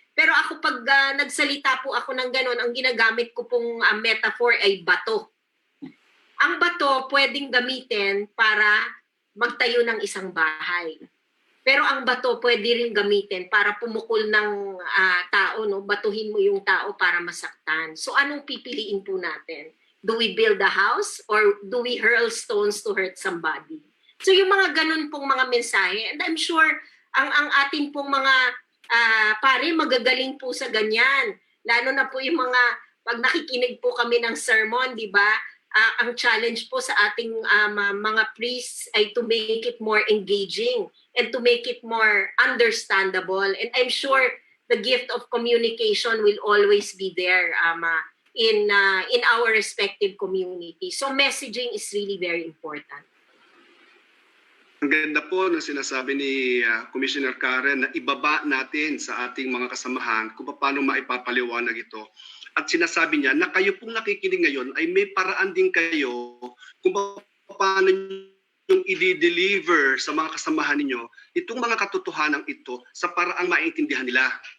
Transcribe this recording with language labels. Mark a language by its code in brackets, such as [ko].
[tl] Pero ako pag nagsalita po ako ng ganun, ang ginagamit ko pong metaphor ay bato. Ang bato pwedeng gamitin para magtayo ng isang bahay. Pero ang bato pwede rin gamitin para pumukol ng tao, no? Batuhin mo yung tao para masaktan. So anong pipiliin po natin? [en] Do we build a house or do we hurl stones to hurt somebody? [tl] So yung mga ganun pong mga mensahe, [en] and I'm sure [tl] ang ating pong mga pare magagaling po sa ganyan. Lalo na po yung mga, pag nakikinig po kami ng sermon, di ba? Ang challenge po sa ating mga priests ay [en] to make it more engaging and to make it more understandable. And I'm sure the gift of communication will always be there in our respective community. So messaging is really very important. [tl] Ang ganda po ng sinasabi ni Commissioner Karen na ibaba natin sa ating mga kasamahan kung paano maipapaliwanag ito. At sinasabi niya na kayo pong nakikinig ngayon ay may paraan din kayo kung paano yung i-deliver sa mga kasamahan ninyo itong mga katotohanan ito sa paraang maintindihan nila.